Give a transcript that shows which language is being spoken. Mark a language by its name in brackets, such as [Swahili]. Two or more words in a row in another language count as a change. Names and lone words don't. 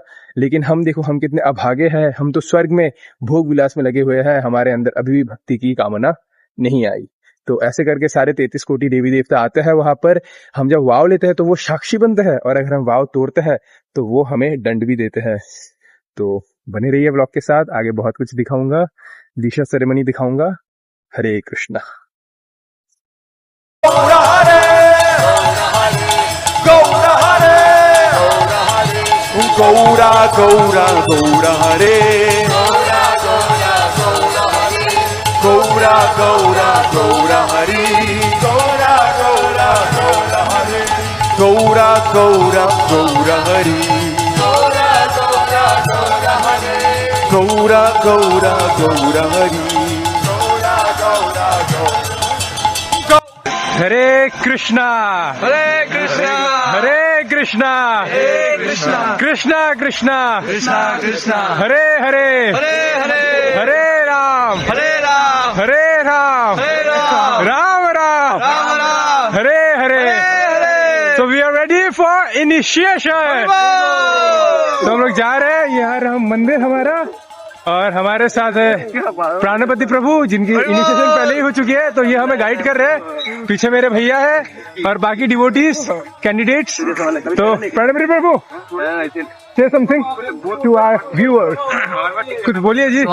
[Hindi] लेकिन हम देखो, हम कितने अभागे हैं, हम तो स्वर्ग में भोग विलास में लगे हुए हैं, हमारे अंदर अभी भी भक्ति की कामना नहीं आई। तो ऐसे करके सारे 33 कोटि देवी देवता आते हैं वहां पर। हम जब वाव लेते हैं तो वो साक्षी बनते हैं, और अगर हम वाव तोड़ते हैं तो वो हमें दंड भी देते हैं। तो बने रहिए ब्लॉग के साथ, आगे बहुत कुछ दिखाऊंगा, दीक्षा सेरेमनी दिखाऊंगा। हरे कृष्णा। गौरा गौरा गौरा हरे गौरा गौरा गौरा हरि गौरा गौरा गौरा हरे गौरा गौरा गौरा हरि गौरा गौरा गौरा हरे गौरा गौरा गौरा हरि गौरा गौरा गौरा। हरे कृष्णा हरे कृष्णा हरे कृष्णा हरे कृष्णा कृष्णा कृष्णा कृष्णा कृष्णा हरे हरे हरे हरे हरे राम हरे राम हरे राम हरे राम राम राम राम राम हरे हरे। हरे। [English] So we are ready for initiation। [Hindi] तो हम लोग जा रहे हैं, यहाँ रहा मंदिर हमारा, और हमारे साथ है प्राणपति प्रभु, जिनकी इनिशिएशन पहले ही हो चुकी है। तो ये हमें गाइड कर रहे हैं, पीछे मेरे भैया है और बाकी [English] devotees candidates. [Hindi] तो प्राणपति प्रभु, [English] say something to our viewers, [Hindi] कुछ बोलिए जी।